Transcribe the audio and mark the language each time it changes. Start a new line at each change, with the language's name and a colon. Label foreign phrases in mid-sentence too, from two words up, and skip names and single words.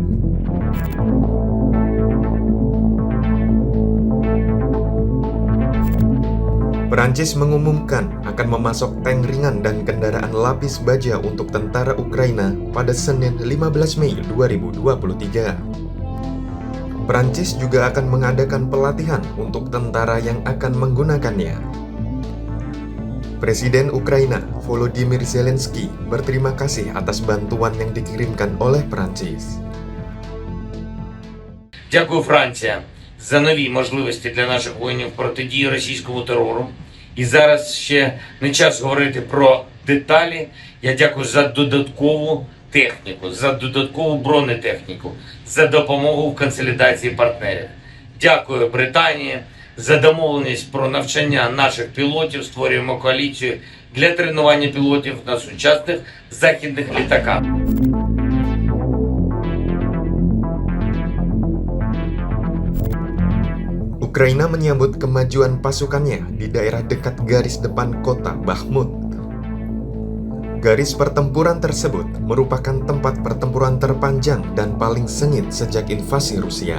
Indonesian: Perancis mengumumkan akan memasok tank ringan dan kendaraan lapis baja untuk tentara Ukraina pada Senin 15 Mei 2023. Perancis juga akan mengadakan pelatihan untuk tentara yang akan menggunakannya. Presiden Ukraina, Volodymyr Zelensky, berterima kasih atas bantuan yang dikirimkan oleh Perancis.
Ukrainian: Дякую, Франція, за нові можливості для наших воїнів протидії російському терору. І зараз ще не час говорити про деталі. Я дякую за додаткову техніку, за додаткову бронетехніку, за допомогу в консолідації партнерів. Дякую Британії за домовленість про навчання наших пілотів. Створюємо коаліцію для тренування пілотів на сучасних західних літаках.
Indonesian: Ukraina menyambut kemajuan pasukannya di daerah dekat garis depan kota Bakhmut. Garis pertempuran tersebut merupakan tempat pertempuran terpanjang dan paling sengit sejak invasi Rusia.